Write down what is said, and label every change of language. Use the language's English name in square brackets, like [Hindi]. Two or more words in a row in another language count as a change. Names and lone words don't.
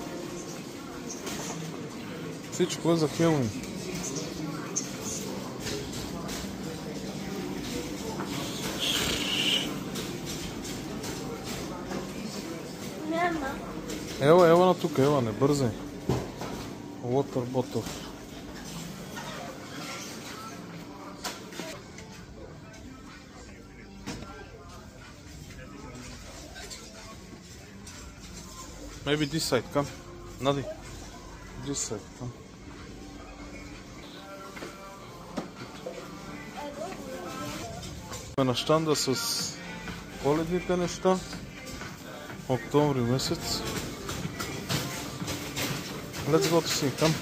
[Bulgarian] Всичко е за Хелоуин. Ела на тук, не бързай. [English] Water bottle. Maybe this side, come. Nadi. This side, come. [Bulgarian] Сме на щанда с коледните неща. Октомври месец. [English] Let's go to see, come.